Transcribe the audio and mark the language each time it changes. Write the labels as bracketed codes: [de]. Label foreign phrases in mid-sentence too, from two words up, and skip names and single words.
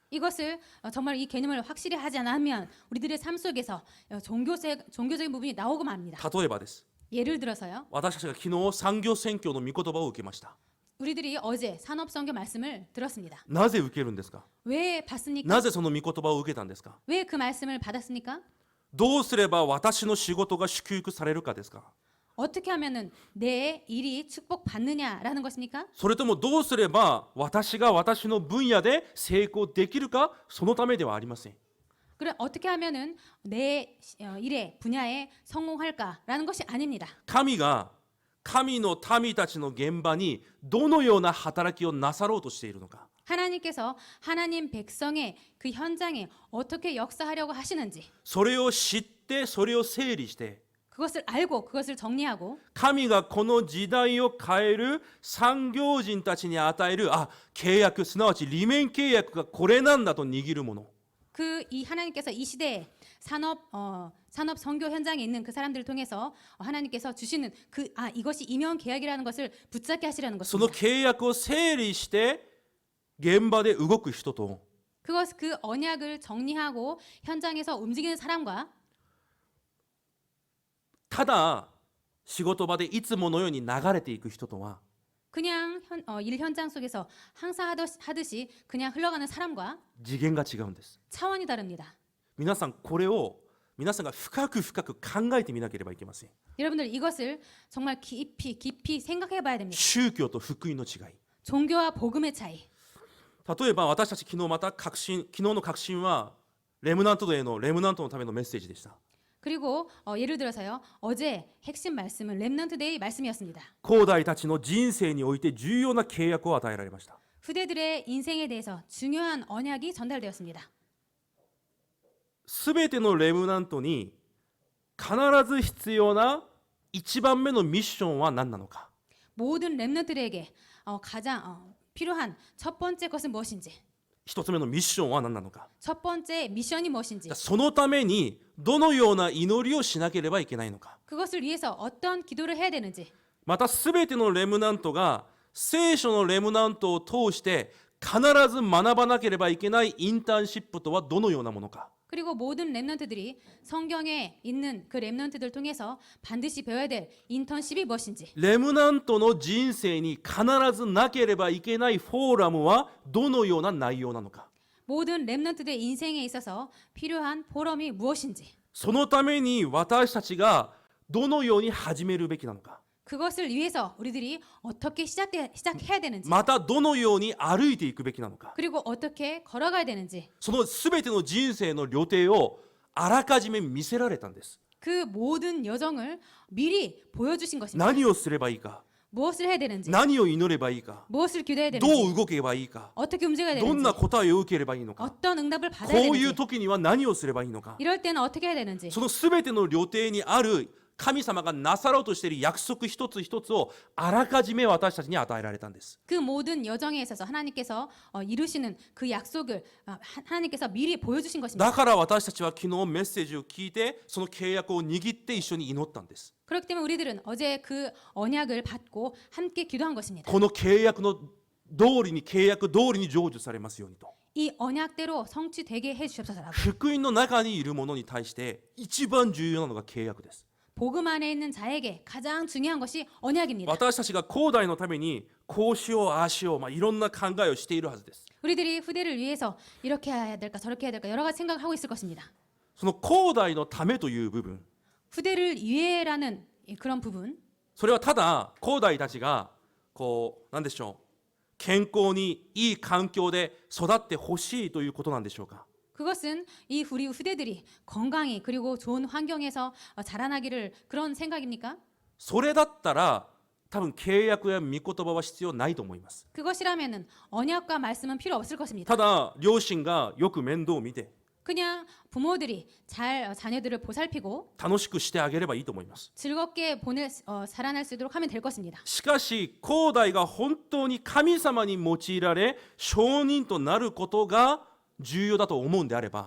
[ko] 이것을 정말 이 개념을 확실히 하지 않으면 우리들의 삶 속에서 종교적인 부분이 나오고 맙니다. [ja] 例えばです。 [ko] 예를 들어서요. [ja] 私たちが昨日産業宣教の御言葉を受けました。 [ko] 우리들이 어제 산업선교 말씀을 들었습니다. [ja] なぜ受けるんですか？ [ko] 왜 받습니까? [ja] なぜその御言葉を受けたんですか？ [ko] 왜 그 말씀을 받았습니까? [ja] どうすれば私の仕事が祝福されるかですか？ [ko] 어떻게 하면은 내 일이 축복받느냐라는 것입니까? [ja] それともどうすれば私が私の分野で成功できるか、そのためではありません。 [ko] 그래 어떻게 하면은 내 일에 분야에 성공할까라는 것이 아닙니다. [ja] 神が神の民たちの現場にどのような働きをなさろうとしているのか。 [ko] 하나님께서 하나님 백성의 그 현장에 어떻게 역사하려고 하시는지 [ja] それを知ってそれを整理して [ko] 그것을 알고 그것을 정리하고 [ja] 神がこの時代を変える産業人たちに与える契約、すなわち利面契約がこれなんだと握るもの。 [ko] 이 하나님께서 이 시대에 산업 선교 현장에 있는 그 사람들을 통해서 하나님께서 주시는 이것이 임용 계약이라는 것을 붙잡게 하시려는 [ja] その [ko] 것입니다. [ja] 契約を整理して現場で動く人と [ko] 그 언약을 정리하고 현장에서 움직이는 사람과 [ja] ただ仕事場でいつものように流れていく人とは [ko] 그냥 일 현장 속에서 항상 하듯이 그냥 흘러가는 사람과 [ja] 次元が違うんです。 [ko] 차원이 다릅니다. [ja] 皆さんこれを皆さんが深く考えてみなければいけません。 [ko] 여러분들 이것을 정말 깊이 생각해 봐야 됩니다. [ja] 宗教と福音の違い。 [ko] 종교와 복음의 차이. [ja] 例えば私たち昨日また昨日の確信はレムナントデーのレムナントのためのメッセージでした。 [ko] 그리고 예를 들어서요. 어제 핵심 말씀은 렘넌트 데이 말씀이었습니다. [ja] 後代たちの人生において重要な契約を与えられました。 [ko] 후대들의 인생에 대해서 중요한 언약이 전달되었습니다. [ja] すべてのレムナントに必ず必要な一番目のミッションは何なのか。 [ko] 모든 렘넌트들에게 가장 필요한 첫 번째 것은 무엇인지, [ja] 一つ目のミッションは何なのか。 [ko] 첫 번째 미션이 무엇인지, [ja] そのためにどのような祈りをしなければいけないのか。 [ko] 그것을 위해서 어떤 기도를 해야 되는지, [ja] またすべてのレムナントが聖書のレムナントを通して必ず学ばなければいけないインターンシップとはどのようなものか。 [ko] 그리고 모든 렘넌트들이 성경에 있는 그 렘넌트들 통해서 반드시 배워야 될 인턴십이 무엇인지, [ja] レムナントの人生に必ずなければいけないフォーラムはどのような内容なのか。 [ko] 모든 렘넌트들의 인생에 있어서 필요한 포럼이 무엇인지, [ja] そのために私たちがどのように始めるべきなのか。 [ko] 그것을 위해서 우리들이 어떻게 시작해야 되는지, [ja] またどのように歩いていくべきなのか。 [ko] 그리고 어떻게 걸어가야 되는지, [ja] そのすべての人生の旅程をあらかじめ見せられたんです。 [ko] 그 모든 여정을 미리 보여주신 것입니다. [ja] 何をすればいいか、 [ko] 무엇을 해야 되는지, [ja] 何を祈ればいいか、 [ko] 무엇을 기도해야 [ja] ど [ko] 되는지, [ja] う動けばいいか、 [ko] 어떻게 움직여야 [ja] どん [ko] 되는지, [ja] な答えを受ければいいのか、 [ko] 어떤 응답을 [ja] こ [ko] 받아야 [ja] ういう [ko] 되는지, [ja] 時には何をすればいいのか、 [ko] 이럴 때는 어떻게 해야 되는지, [ja] その全ての旅程にある神様がなさろうとしている約束一つ一つをあらかじめ私たちに与えられたんです。 [ko] 그 모든 여정에 있어서 하나님께서 이루시는 그 약속을 하나님께서 미리 보여주신 것입니다. [ja] だから私たちは昨日メッセージを聞いてその契約を握って一緒に祈ったんです。 [ko] 그렇기 때문에 우리들은 어제 그 언약을 받고 함께 기도한 것입니다. [ja] この契約の通りに成就されますようにと。 [ko] 이 언약대로 성취되게 해주시옵소서라고. [ja] 福音の中にいるものに対して一番重要なのが契約です。 [ko] 복음 안에 있는 자에게 가장 중요한 것이 언약입니다. [ja] 私たちが後代のためにこうしようああしよう、いろんな考えをしているはずです。 [ko] 우리들이 후대를 위해서 이렇게 해야 될까 저렇게 해야 될까 여러 가지 생각을 하고 있을 것입니다. [ja] その後代のためという部分、 [ko] 후대를 위해라는 그런 부분, [ja] それはただ後代たちがこうなんでしょう、健康にいい環境で育ってほしいということなんでしょうか。 [ko] 그것은 이 우리 후대들이 건강히 그리고 좋은 환경에서 자라나기를 그런 생각입니까? [ja] それだったら多分契約や御言葉は必要ないと思います。 [ko] 그것이라면은 언약과 말씀은 필요 없을 것입니다. [ja] ただ両親がよく面倒を見て [ko] 그냥 부모들이 잘 자녀들을 보살피고 [ja] 楽しくしてあげればいいと思います。 [ko] 즐겁게 살아날 수 있도록 하면 될 것입니다. [ja] しかし後代が本当に神様に用いられ証人となることが重要だと思うんであれば、